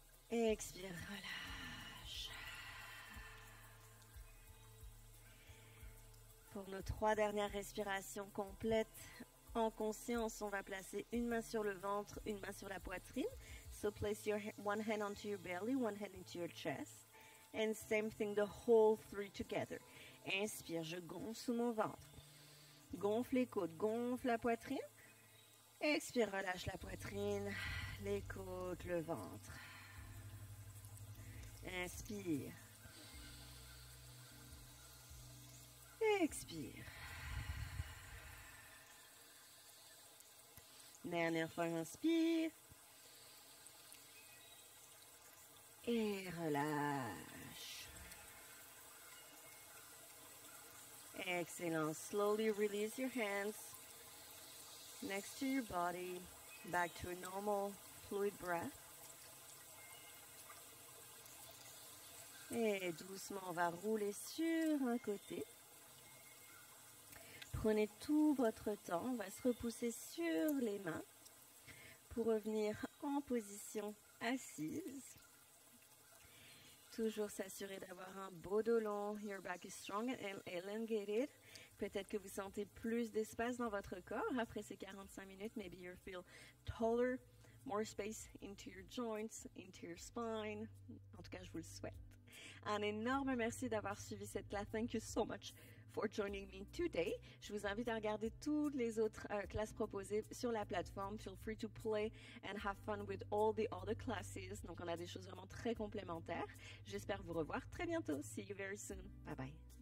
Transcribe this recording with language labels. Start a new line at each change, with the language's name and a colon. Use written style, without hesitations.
French: Expire, relâche. Pour Pour nos 3 dernières respirations complètes, en conscience, on va placer une main sur le ventre, une main sur la poitrine.
English: So place one hand onto your belly, one hand into your chest. And same thing, the whole 3 together.
French: Inspire, je gonfle sous mon ventre. Gonfle les côtes, gonfle la poitrine. Expire, relâche la poitrine, les côtes, le ventre. Inspire. Expire. Dernière fois, inspire. Et relâche. Excellent.
English: Slowly release your hands next to your body. Back to a normal fluid breath.
French: Et doucement, on va rouler sur un côté. Prenez tout votre temps. On va se repousser sur les mains pour revenir en position assise. Toujours s'assurer d'avoir un beau dos long.
English: Your back is strong and elongated.
French: Peut-être que vous sentez plus d'espace dans votre corps après ces 45 minutes.
English: Maybe you feel taller, more space into your joints, into your spine.
French: En tout cas, je vous le souhaite. Un énorme merci d'avoir suivi cette classe.
English: Thank you so much for joining me today.
French: Je vous invite à regarder toutes les autres classes proposées sur la plateforme.
English: Feel free to play and have fun with all the other classes.
French: Donc, on a des choses vraiment très complémentaires. J'espère vous revoir très bientôt.
English: See you very soon. Bye bye.